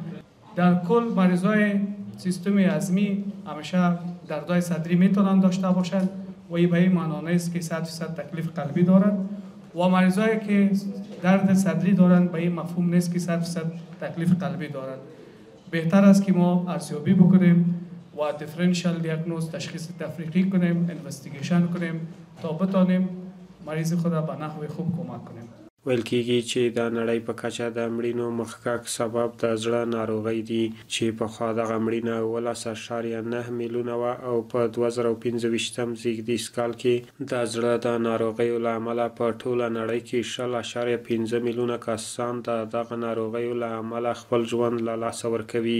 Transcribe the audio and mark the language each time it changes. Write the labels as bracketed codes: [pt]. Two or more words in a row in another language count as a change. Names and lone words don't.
[fa] در کل مریضای سیستم هضمی همیشه دردهای صدری میتونن داشته باشند و این به این معنا نیست که 100% تکلیف قلبی دارند و مریضایی که درد صدری دارند به این مفهوم نیست که 100% تکلیف قلبی دارند. بهتر است که ما ارزیابی بکنیم و [en] differential diagnosis [fa] تشخیص تفریقی کنیم، اینوستیگیشن کنیم تا بتانیم مریض خود را به نحو خوب کمک کنیم. [ps] ویل کېږي چې د نړۍ په کچه د مړینو مخکښ سبب د زړه ناروغۍ دي چې پخوا دغه مړینه 17.9 میلیونه وه او په 2025 زیږدیز کال کې د زړه د ناروغیو له امله په ټوله نړۍ کې 10.5 میلیونه کسان د دغه ناروغیو له امله خپل ژوند له لاسه ورکوي.